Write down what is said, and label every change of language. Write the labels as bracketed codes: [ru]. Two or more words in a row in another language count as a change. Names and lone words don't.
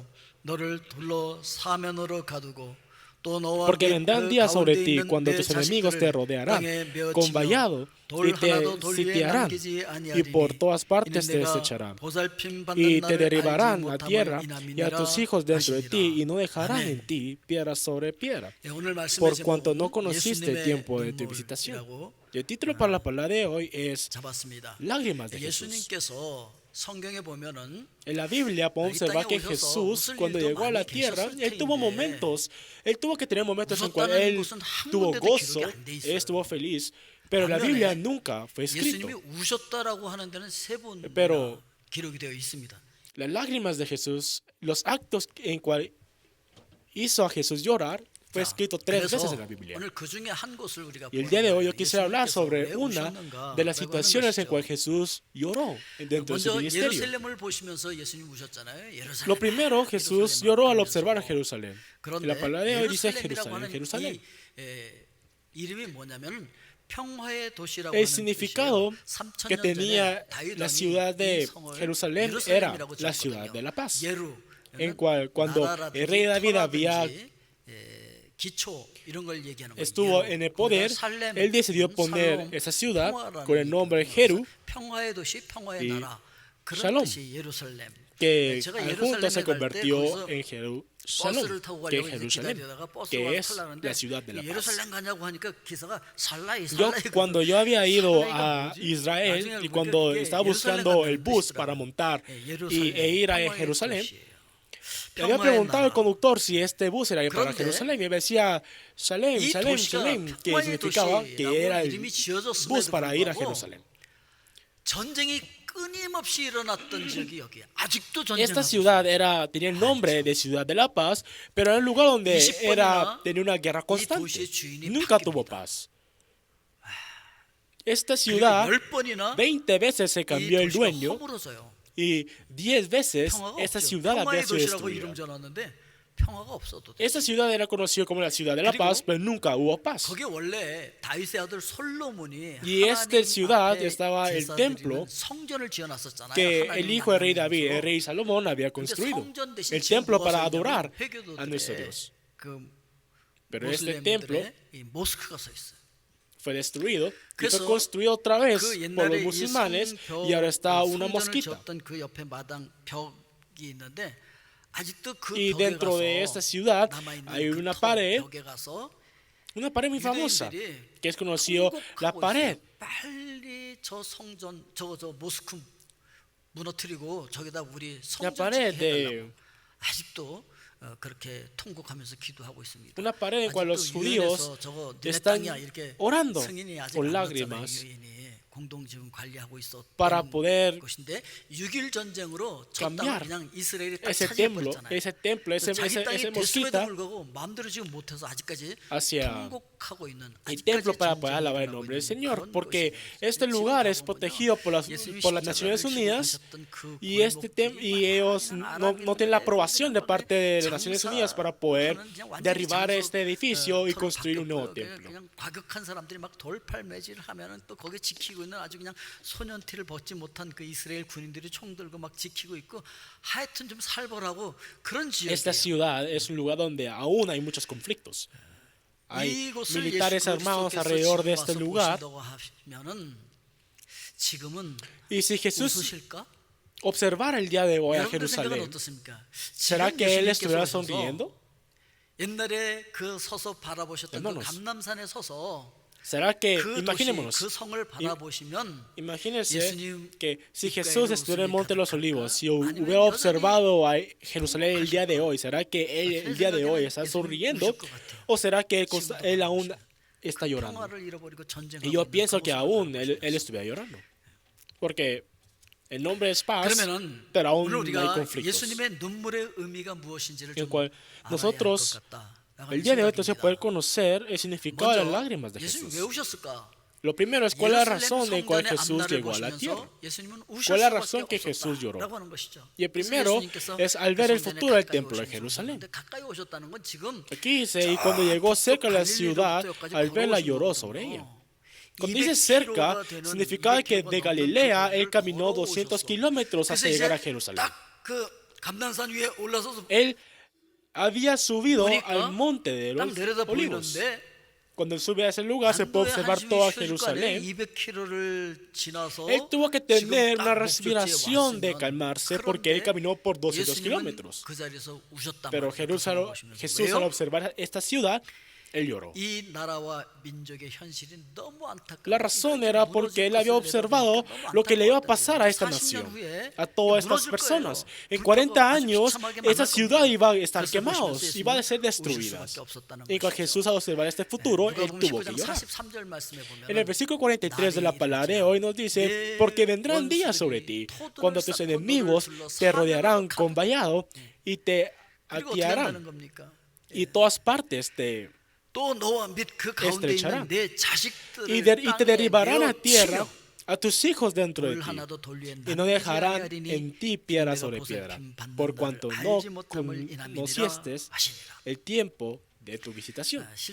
[es] Porque vendrán días sobre ti cuando tus enemigos te rodearán con vallado y te sitiarán y por todas partes te desecharán y te derribarán a tierra y a tus hijos dentro de ti y no dejarán en ti piedra sobre piedra, por cuanto no conociste el tiempo de tu visitación. Y el título para la palabra de hoy es Lágrimas de Jesús. [ko] 성경에 보면은 [es] En la Biblia podemos observar que Jesús, cuando llegó a la tierra, él tuvo que tener momentos en cuales él tuvo gozo, él estuvo feliz, pero la Biblia nunca fue escrito. [ko] 예수님이 우셨다라고 하는 데는 세 번 [es] Pero [ko] 기록이 되어 있습니다. [es] las lágrimas de Jesús, los actos en cual hizo a Jesús llorar, fue escrito 3 veces en la Biblia. [ko] 오늘 그 중에 한 곳을 우리가 [es] Y el día de hoy yo quisiera hablar sobre una de las situaciones en cual Jesús lloró dentro de su [ko] 먼저 [es] ministerio. [ko] 예루살렘을 보시면서 예수님 우셨잖아요. 예루살렘. [es] Lo primero, Jesús lloró al observar a Jerusalén. Y [ko] 그런데 [es] la palabra de hoy dice [ko] 예루살렘이라고 [es] Jerusalén, [ko] 하는 [es] Jerusalén. [ko] 이름이 뭐냐면 평화의 도시라고 [es] El [ko] 하는 [es] significado [ko] 뜻이에요. [es] que [ko] 3000년 [es] tenía [ko] 전에 [es] la [ko] 다윗 [es] ciudad [ko] 왕이 [es] de [ko] 이 성을 [es] Jerusalén era [ko] 예루살렘이라고 [es] la [ko] 지었거든요. [es] ciudad de la paz, [ko] 예루, [es] en cual cuando el rey David había [ko] 기초 이런 걸 얘기하는 거예요. [es] estuvo en el poder, él decidió poner esa ciudad con el nombre Jeru, [ko] 평화의 도시, 평화의 [es] y [ko] 나라. 그런 [es] Shalom, [ko] 뜻이 예루살렘. [es] que [ko] 제가 [es] al junto se [ko] 예루살렘에 갈 때 [es] convirtió [ko] 거기서 [es] en Jerusalén, [ko] 버스를 타고 [es] que [ko] 가려고 [es] es [ko] 이제 [es] Jerusalén, [ko] 기다리다가 버스가 [es] que [ko] 와서 [es] es [ko] 타려는데 [es] la ciudad de la paz. [ko] 예루살렘 가냐고 하니까 기사가 살라이 [es] Yo, cuando yo había ido a [ko] 살라이가 뭐지? [es] Israel [ko] 나중에 [es] y cuando [ko] 그게 [es] estaba buscando [ko] 예루살렘 [es] el [ko] 가는 [es] bus [ko] 뜻이더라고요. [es] para montar [ko] 예루살렘, [es] e ir a [ko] 평화의 [es] Jerusalén, [ko] 도시예요. [es] le había [ko] 평화의 [es] preguntado al [ko] 나라. [es] conductor si este bus era para [ko] 그런데 [es] Jerusalén y él me decía Shalem, [ko] 이 [es] Shalem, [ko] 도시가 [es] Shalem, que [ko] 평화의 [es] significaba que era [ko] 도시라고 [es] el [ko] 이름이 지어졌음에도 [es] bus para ir a [ko] 불구하고 [es] Jerusalén. [ko] 전쟁이 끊임없이 일어났던 지역이 여기에 아직도 전쟁하고 [es] Esta [ko] 있어요. [es] ciudad tenía el nombre de Ciudad de la Paz, pero era un lugar donde [ko] 20번이나 [es] tenía una guerra constante. [ko] 도시의 주인이 [es] Nunca [ko] 바뀝니다. [es] tuvo paz. Esta [ko] 그리고 [es] ciudad [ko] 10번이나 [es] 20 veces se [ko] 이 [es] cambió el [ko] 도시가 [es] dueño [ko] 허물어져요. [es] y 10 veces [ko] 평화가 [es] esta [ko] 없죠. [es] ciudad había [ko] 평화의 [es] sido [ko] 도시라고 [es] destruida. [ko] 이름 지어놨는데 평화가 없어도 돼. [es] Esta ciudad era conocida como la Ciudad de la [ko] 그리고 [es] Paz, pero nunca hubo paz. [ko] 거기 원래 다윗의 아들 솔로몬이 [es] Y esta ciudad [ko] 앞에 [es] estaba el [ko] 제사 [es] templo [ko] 드리는 성전을 지어놨었잖아요. [es] que [ko] 하나님 [es] el hijo del rey [ko] 만나는 [es] David, [ko] 곳으로. [es] el rey Salomón, había [ko] 근데 [es] construido. [ko] 성전 대신 [es] El [ko] 지금 [es] templo [ko] 뭐가 [es] para [ko] 서 [es] adorar [ko] 있냐면 회교도들의 [es] a nuestro Dios. [ko] 그 [es] Pero este templo [ko] 모슬렘들의 이 모스크가 서 있어요. [es] fue destruido y [ko] 그래서 [es] fue construido otra vez [ko] 그 [es] por los [ko] 옛날에 [es] musulmanes [ko] 예수님 [es] y ahora está una [ko] 성전을 [es] mosquita. [ko] 지었던 그 옆에 마당 벽이 있는데 아직도 그 [es] Y [ko] 벽에 [es] dentro de [ko] 가서 [es] esta ciudad [ko] 남아있는 [es] hay [ko] 그 [es] una [ko] 터 [es] pared, [ko] 벽에 가서 [es] una pared muy famosa, [ko] 유대인들이 [es] que es conocido la [ko] 통곡하고 [es] pared. [ko] 있어요. 빨리 저 성전 저 모스크 무너뜨리고 저기다 우리 [es] La [ko] 성전 [es] pared [ko] 짓게 해달라고. [es] de [ko] 아직도 그렇게 통곡하면서 기도하고 있습니다. [es] una pared en cual los [ko] 아직도 [es] judíos [ko] 유엔에서 저거 내 [es] están [ko] 땅이야 이렇게 [es] orando [ko] 승인이 아직 [es] con [ko] 안 [es] lágrimas [ko] 났잖아요. 유엔이 공동지분 관리하고 있었던 [es] para poder [ko] 것인데 6.1 전쟁으로 저 [es] cambiar [ko] 땅을 그냥 이스라엘이 딱 [es] ese templo, [ko] 차지해버렸잖아요. [es] ese [ko] 자기 땅이 됐음에도 [es] mosquita [ko] 불구하고 마음대로 지금 못해서 아직까지 [es] hacia [ko] 통곡하고 있는 [es] el [ko] 아직까지 [es] templo para poder [ko] 전쟁이 [es] alabar el [ko] 일어나고 [es] nombre del [ko] 있는 [es] Señor, [ko] 그런 [es] porque [ko] 곳이에요. [es] este [ko] 지금 [es] lugar es [ko] 가보면요, [es] protegido [ko] 예수님이 [es] por las [ko] 십자가를 [es] Naciones [ko] 지고 [es] Unidas [ko] 가셨던 그 [es] y ellos no tienen la aprobación de parte de las Naciones Unidas para poder derribar este edificio y construir un nuevo templo. [ko] 그냥 과격한 사람들이 막 돌팔매질을 하면은 또 거기 지키고 있는 아주 그냥 소년티를 벗지 못한 그 이스라엘 군인들이 총 들고 막 지키고 있고 하여튼 좀 살벌하고 그런 [es] Esta [ko] 지역이에요. [es] ciudad es un lugar donde aún hay muchos conflictos. hay [ko] 이곳을 [es] militares armados alrededor de este lugar. [ko] 하면은 지금은 [es] Y si Jesús [ko] 웃으실까? [es] observara el día de hoy a [ko] 여러분들 생각은 [es] Jerusalén, [ko] 어떻습니까? [es] ¿será [ko] 지금 [es] que él [ko] 예수님께서 [es] estuviera [ko] 오셔서 [es] sonriendo? [ko] 옛날에 그 서서 바라보셨던 그 [es] Hermanos, [ko] 감람산에 서서 [es] ¿Será que, [ko] 그 도시, [es] imaginémonos, [ko] 그 성을 바라보시면 [es] imagínense [ko] 예수님 [es] que si [ko] 귓가에 [es] Jesús estuviera en el [ko] 웃음이 [es] Monte de los [ko] 가득할까? [es] Olivos, si [ko] 아니면 [es] hubiera [ko] 여전히 [es] observado a Jerusalén el día de hoy, ¿será que él el día de hoy está sonriendo? ¿O será que él aún está llorando? [ko] 평화를 잃어버리고 전쟁을 [es] Y yo [ko] 하고 [es] pienso [ko] 있는 [es] que [ko] 그 [es] aún [ko] 모습을 [es] él estuviera llorando. Porque el nombre es paz, [ko] 그러면은 [es] pero aún [ko] 오늘 [es] no hay [ko] 우리가 [es] conflictos. [ko] 예수님의 눈물의 의미가 무엇인지를 [es] En [ko] 좀 [es] cual [ko] 알아야 [es] nosotros, [ko] 할 것 같다. [es] el día de hoy, entonces poder conocer el significado de las lágrimas de [ko] 예수님 왜 [es] Jesús. [ko] 우셨을까? [es] Lo primero es cuál es la [ko] 예루살렘 [es] razón de cual [ko] 성전의 [es] Jesús [ko] 앞날을 [es] llegó a la tierra. [ko] 보시면서 예수님은 [es] ¿Cuál [ko] 우실 [es] es la [ko] 수밖에 [es] razón que Jesús lloró? [ko] 없었다라고 하는 것이죠. [es] Y el [ko] 그래서 [es] primero [ko] 예수님께서 [es] es al [ko] 그 [es] ver el [ko] 성전에 [es] futuro del [ko] 가까이 [es] templo de [ko] 오셔서 [es] Jerusalén. [ko] 오셨는데 가까이 오셨다는 건 지금 [es] Aquí dice, y cuando llegó cerca de la ciudad, al verla lloró sobre ella. Cuando dice cerca, significaba que de Galilea él caminó 200 kilómetros hasta llegar a Jerusalén. [ko] 그 감난산 위에 올라서서 [es] Él había subido [ko] 보니까 [es] al monte de [ko] 딱 [es] los [ko] 내려다 [es] olivos. [ko] 보이는데 [es] Cuando él sube a ese lugar se puede observar toda Jerusalén. [ko] 200km를 지나서 [es] Él tuvo que tener una respiración de calmarse porque él caminó por 200 [ko] 예수님은 [es] kilómetros. [ko] 그 자리에서 우셨단 [es] Pero [ko] 말이에요. [es] Jesús al observar esta ciudad, él lloró. [ko] 이 나라와 민족의 현실이 너무 안타까워. [es] La razón era porque él había observado lo que le iba a pasar a esta nación, a todas estas personas. En 40 años, esa ciudad iba a estar quemada, iba a ser destruida. Y cuando Jesús al observar este futuro, él tuvo que llorar. En el versículo 43 de la palabra de hoy nos dice, porque vendrán días sobre ti, cuando tus enemigos te rodearán con vallado y te atiarán, y todas partes te estrecharán, y te derribarán a tierra a tus hijos dentro de ti, y no dejarán en ti piedra sobre piedra, por cuanto no conociste el tiempo de tu visitación.